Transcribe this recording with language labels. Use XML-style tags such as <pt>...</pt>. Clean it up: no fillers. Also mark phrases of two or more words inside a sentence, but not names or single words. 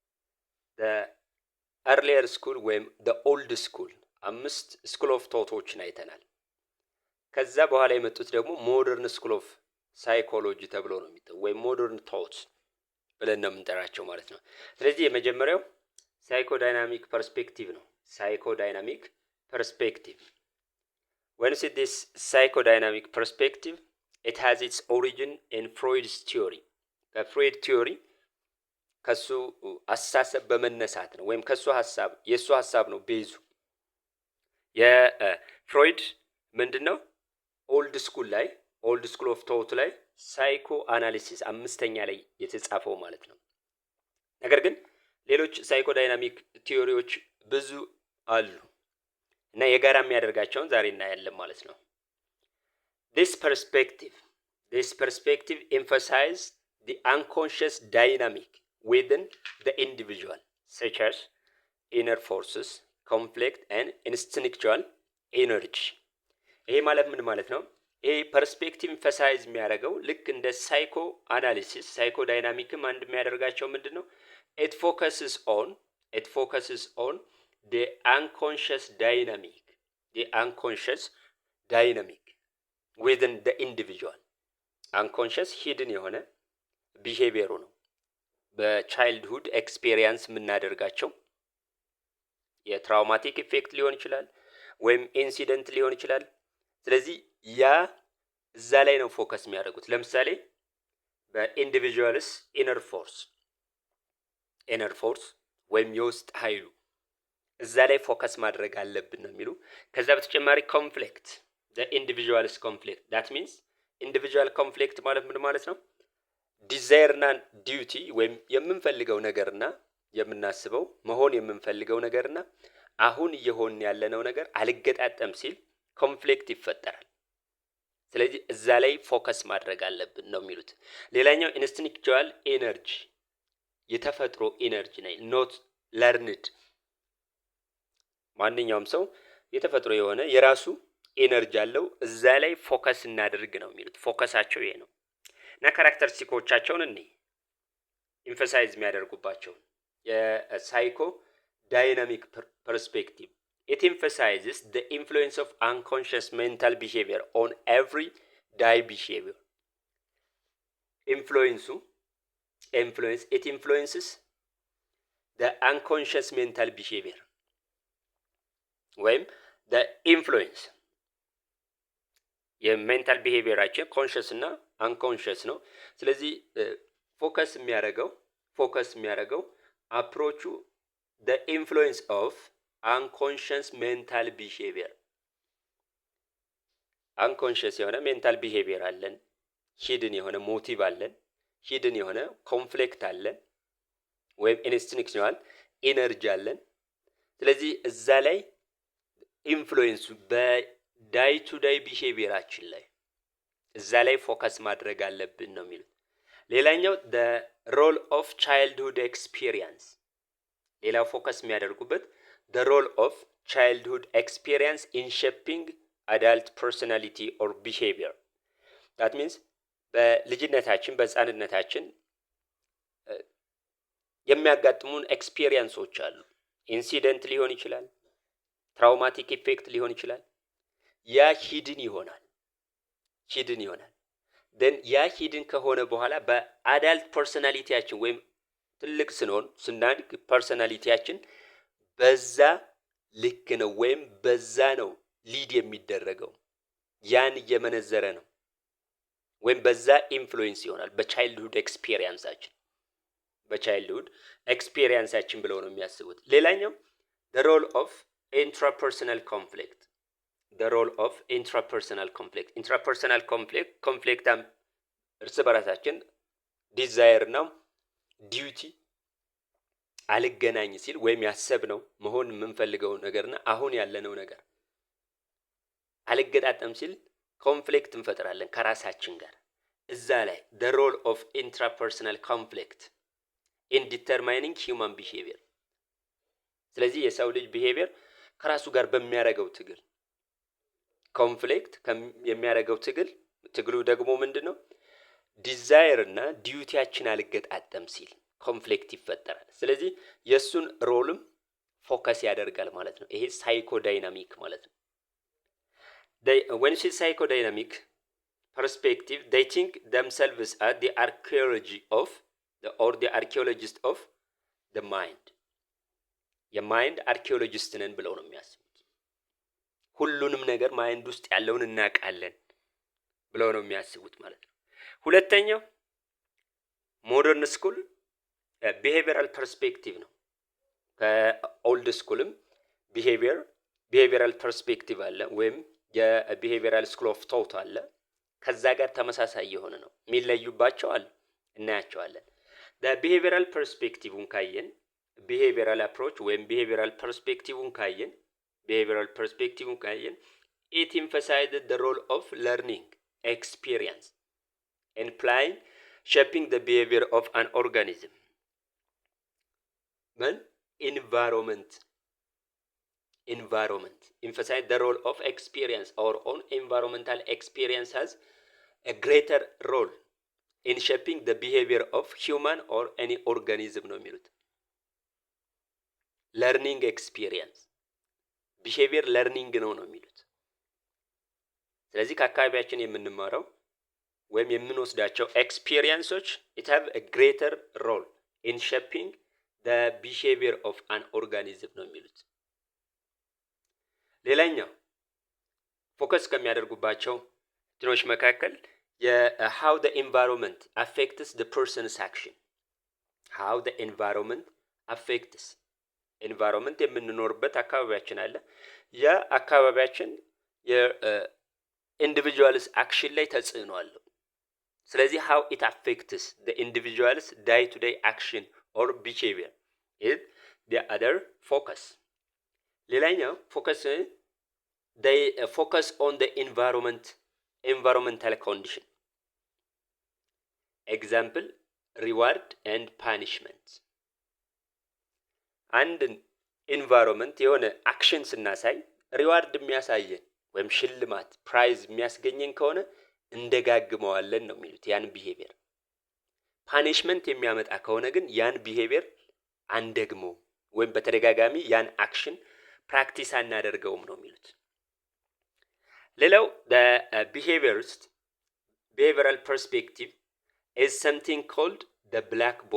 <en>earlier school</en> <am>ወይም</am> <en>old school</en> <am>5</am> <en>school of thoughts</en> <am>አይተናል። ከዛ በኋላ የመጡት ደግሞ</am> <en>modern school of psychology</en> <am>ተብሎ ነው የሚጠራው፣ ወይም</am> <en>modern thought</en> <am>ብለን ነው የምንጠራቸው ማለት ነው። ስለዚህ የመጀመሪያው</am> <en>psychodynamic perspective</en> <am>ነው።</am> <en>psychodynamic perspective when is this psychodynamic perspective? It has its origin in Freud's theory.</en> <am>ከፍሮይድ ቲዮሪ ከሱ አስተሳሰብ በመነሳት ነው፣ ወይም ከሱ ሐሳብ የሱ ሐሳብ ነው ቤዙ። የፍሮይድ ምንድነው</am> <en>old school of thought</en> <am>ላይ</am> <en>psycho analysis</en> <am>5ኛ ላይ የተጻፈው ማለት ነው። ነገር ግን ሌሎች</am> <en>psychodynamic theories</en> <am>ብዙ አሉ እና የጋራ የሚያደርጋቸውን ዛሬ እናያለን ማለት ነው።</am> <en>This perspective emphasizes the unconscious dynamic within the individual, such as inner forces, conflict and instinctual energy.</en> <am>ይሄ ማለት ምን ማለት ነው? ይሄ</am> <en>perspective emphasize</en> <am>የሚያደርገው ልክ እንደ</am> <en>psycho analysis psycho dynamic</en> <am>አንድ የሚያደርጋቸው ምንድነው?</am> <en>it focuses on the unconscious dynamic within the individual. unconscious hidden</en> <am>የሆነ ቢሄቪየሩ ነው።</am> <en>childhood experience</en> <am>የምናደርጋቸው</am> <en>traumatic effect</en> <am>ሊሆን ይችላል ወይም ኢንሲደንት ሊሆን ይችላል። ስለዚህ ያ እዛ ላይ ነው ፎከስ የሚያደርጉት። ለምሳሌ</am> <en>individuals inner</en> <am>ፎርስ ወይም የውስጥ ኃይሉ እዛ ላይ ፎከስ ማድረግ አለብን ነው የሚሉ። ከዛ በተጨማሪ ኮንፍሊክት</am> <en>the individual's conflict, that means individual conflict</en> <am>ማለት ምን ማለት ነው? ዲዛይር እና ዲዩቲ ወይም የምንፈልገው ነገርና የምናስበው መሆን የምንፈልገው ነገርና አሁን እየሆን ያለነው ነገር አልገጣጠም ሲል ኮንፍሊክት ይፈጠራል። ስለዚህ እዛ ላይ ፎከስ ማድረግ አለብን ነው የሚሉት። ሌላኛው</am> <en>instinctual energy</en> <am>የተፈጥሮ ኤነርጂ ነው፣</am> <en>not learned።</en> <am>ማንኛውም ሰው የተፈጥሮ የሆነ የራሱ ኤነርጂ አለው፣ እዛ ላይ ፎከስ እናድርግ ነው የሚሉት። ፎከሳቸው ይሄ ነው እና ካራክተሪስቲኮቻቸውን ኢንፈሳይዝ የሚያደርጉባቸው</am> <en>psycho dynamic perspective it emphasizes the influence of unconscious mental behavior on everyday behavior. It influences the unconscious mental behavior ወይም the influence</en> <am>የሜንታል ቢሄቪየራችን ኮንሽስ እና አንኮንሽስ ነው። ስለዚህ ፎከስ የሚያደርገው አፕሮቹ</am> <en>the influence of unconscious mental behavior.</en> <am>አንኮንሽስ የሆነ</am> <en>mental behavior</en> <am>አለን፣ ሂድን የሆነ ሞቲቭ አለን፣ ሂድን የሆነ ኮንፍሊክት አለን ወይም</am> <en>instinctional energy</en> <am>አለን። ስለዚህ እዛ ላይ ኢንፍሉዌንሱ</am> <en>day to day behavior</en> <am>ላይ እዛ ላይ ፎከስ ማድረግ አለብን ነው የሚሉት። ሌላኛው</am> <en>the role of childhood experience</en> <am>ሌላው ፎከስ የሚያደርጉበት</am> <en>the role of childhood experience in shaping adult personality or behavior that means</en> <am>በልጅነታችን በህፃንነታችን የሚያጋጥሙን ኤክስፒሪየንሶች አሉ። ኢንሲደንት ሊሆን ይችላል፣</am> <en>traumatic effect</en> <am>ሊሆን ይችላል። ያ ሂድን ይሆናል then ያ ሂድን ከሆነ በኋላ</am> <en>adult personality</en> <am>ወይም ትልቅ ስናድግ ፐርሰናሊቲያችን በዛ ልክ ነው ወይም በዛ ነው ሊድ የሚደረገው። ያን እየመነዘረ ነው ወይም በዛ ኢንፍሉዌንስ ይሆናል በቻይልድሁድ ኤክስፒሪየንሳችን ብለው ነው የሚያስቡት። ሌላኛው</am> <en>the role of intrapersonal conflict intrapersonal conflict</en> <am>እርስ በራሳችን ዲዛየር ነው ዲዩቲ አልገናኝ ሲል ወይም ያሰብነው መሆን የምንፈልገው ነገርና አሁን ያለነው ነገር አልገጣጠም ሲል ኮንፍሊክት እንፈጥራለን ከራሳችን ጋር። እዛ ላይ</am> <en>the role of intrapersonal conflict in determining human behavior</en> <am>ስለዚህ የሰው ልጅ ቢሄቪየር ከራሱ ጋር በሚያደርገው ትግል ኮንፍሊክት የሚያደርገው ትግሉ ደግሞ ምንድነው? ዲዛየር እና ዲዩቲያችን አልገጣጠም ሲል ኮንፍሊክት ይፈጠራል። ስለዚህ የሱን ሮልም ፎከስ ያደርጋል ማለት ነው። ይሄ ሳይኮዳይናሚክ ማለት ነው።</am> <en>when she psychodynamic perspective they think themselves as the archaeologist of the mind mind archaeologist</en> <am>ነን ብለው ነው የሚያስቡት። ሁሉንም ነገር ማይንድ ውስጥ ያለውን እናውቃለን ብለው ነው የሚያስቡት ማለት ነው። ሁለተኛው</am> <en>modern school behavioral perspective</en> <am>ነው።</am> <en>old school behavioral perspective</en> <am>አለ ወይም</am> <en>behavioral school of thought</en> <am>አለ። ከዛ ጋር ተመሳሳይ የሆነ ነው። የሚለዩባቸው አለ እናያቸዋለን።</am> <en>behavioral perspective</en> <am>ካየን</am> <en>behavioral approach</en> <am>ወይም</am> <en>behavioral perspective</en> <am>ካየን</am> <en>it emphasized the role of learning experience and applying shaping the behavior of an organism. Environment emphasize the role of experience. Our own environmental experience has a greater role in shaping the behavior of human or any organism</en> <am>ነው የሚሉት።</am> <en>learning experience behavior learning</en> <am>ነው የሚሉት። ስለዚህ ከአካባቢያችን የምንማረው ወይም የምንወስዳቸው ኤክስፒሪየንሶች</am> <en>it have a greater role in shaping the behavior of an organism</en> <am>ነው የሚሉት። ሌላኛው ፎከስ ከሚያደርጉባቸው እንትኖች መካከል</am> <en>how the environment affects the person's action</en> <am>ኤንቫይሮንመንት የምንኖርበት አካባቢያችን አለ። ያ አካባቢያችን</am> <en>individuals action</en> <am>ላይ ተጽዕኖ አለው። ስለዚህ</am> <en>how it affects the individual's day to day action or behavior is the other focus.</en> <am>ሌላኛው ፎከስ</am> <en>they focus on the environmental condition. Example reward and punishment.</en> <am>አንድን ኢንቫይሮንመንት የሆነ አክሽን ስናሳይ ሪዋርድ የሚያሳየን ወይም ሽልማት ፕራይዝ የሚያስገኘን ከሆነ እንደጋግመዋለን ነው የሚሉት ያን ቢሄቪየር። ፓኒሽመንት የሚያመጣ ከሆነ ግን ያን ቢሄቪየር አንደግመው ወይም በተደጋጋሚ ያን</am> <en>action practice</en> <am>አናደርገውም ነው የሚሉት። ሌላው</am> <en>behavioral perspective is something called the black</en>